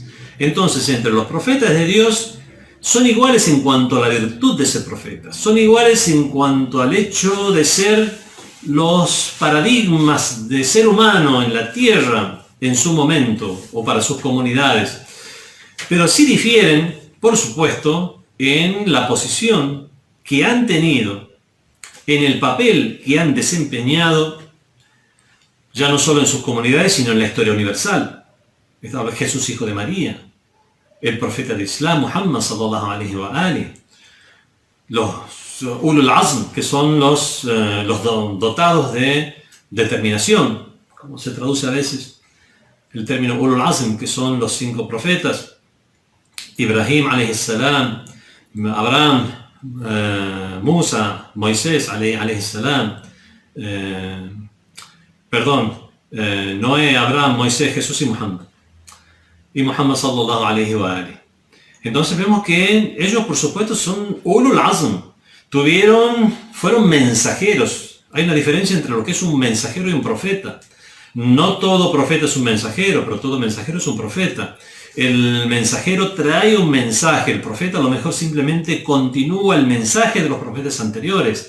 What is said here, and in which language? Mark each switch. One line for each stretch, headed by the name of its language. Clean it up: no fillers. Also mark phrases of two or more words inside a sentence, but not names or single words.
Spanish: Entonces, entre los profetas de Dios, son iguales en cuanto a la virtud de ser profetas, son iguales en cuanto al hecho de ser los paradigmas de ser humano en la tierra en su momento o para sus comunidades, pero sí difieren, por supuesto, en la posición que han tenido, en el papel que han desempeñado, ya no solo en sus comunidades, sino en la historia universal. Jesús, hijo de María, el profeta de Islam, Muhammad
Arabic: صلى الله عليه و
Spanish: alihi, los
Arabic: أولو العزم,
Spanish: que son los dotados de determinación, como se traduce a veces el término
Arabic: أولو العزم,
Spanish: que son los 5 profetas, Ibrahim
Arabic: عليه السلام,
Spanish: Abraham, Musa, Moisés
Arabic: عليه السلام,
Spanish: Noé, Abraham, Moisés, Jesús y Muhammad. Y Muhammad
Arabic: صلى الله عليه وآله.
Spanish: Entonces vemos que ellos, por supuesto, son
Arabic: أولو العزم.
Spanish: Fueron mensajeros. Hay una diferencia entre lo que es un mensajero y un profeta. No todo profeta es un mensajero, pero todo mensajero es un profeta. El mensajero trae un mensaje, el profeta a lo mejor simplemente continúa el mensaje de los profetas anteriores.